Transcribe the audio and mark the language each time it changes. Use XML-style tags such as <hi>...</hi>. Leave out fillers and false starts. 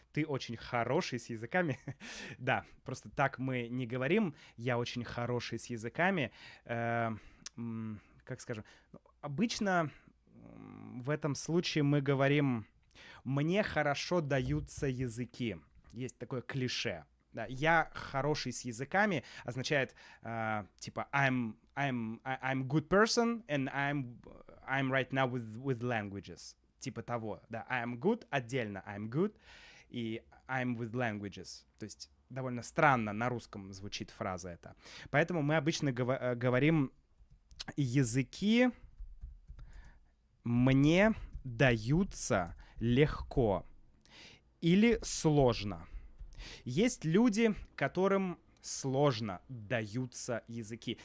<ru>Ты очень хороший с языками? Да, просто так мы не говорим. Я очень хороший с языками. Как скажем? Обычно в этом случае мы говорим «мне хорошо даются языки». Есть такое клише. Да, я хороший с языками означает типа</ru> <en>I'm good person and I'm right now with languages.</en> <ru>Типа того, да,</ru> <en>I'm good</en> <ru>отдельно, I'm good и</ru> <en>I'm with languages.</en> <ru>То есть довольно странно на русском звучит фраза эта. Поэтому мы обычно говорим языки мне даются легко или сложно. Есть люди, которым сложно даются языки.</ru>